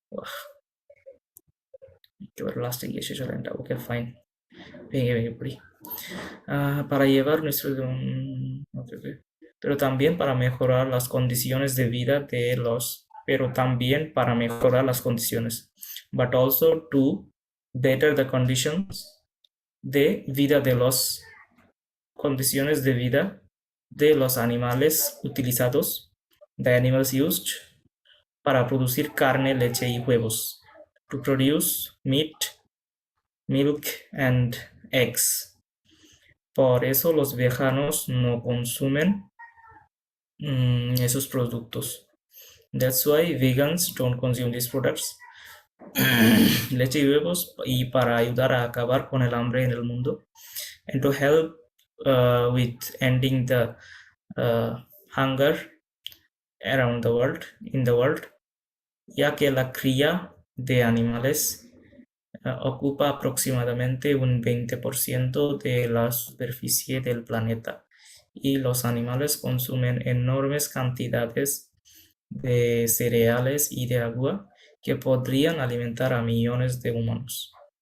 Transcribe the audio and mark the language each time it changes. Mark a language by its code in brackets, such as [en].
[es] Wow, qué everlasting y eso lenta. [en] Ok, fine. [es] Venga, venga, por ahí. Para llevar nuestro... [en] ok, ok. [es] Pero también para mejorar las condiciones de vida de los... Pero también para mejorar las condiciones. [en] But also to better the conditions [es] de vida de los... Condiciones de vida de los animales utilizados. [en] The animals used [es] para producir carne, leche y huevos. [en] To produce meat, milk and eggs. [es] Por eso los veganos no consumen esos productos. [en] That's why vegans don't consume these products. [es] Leche y huevos y para ayudar a acabar con el hambre en el mundo. [en] And to help with ending the hunger around the world, [es] in the world, ya que la cría de animales ocupa aproximadamente un 20% de la superficie del planeta y los animales consumen enormes cantidades de cereales y de agua que podrían alimentar a millones de humanos.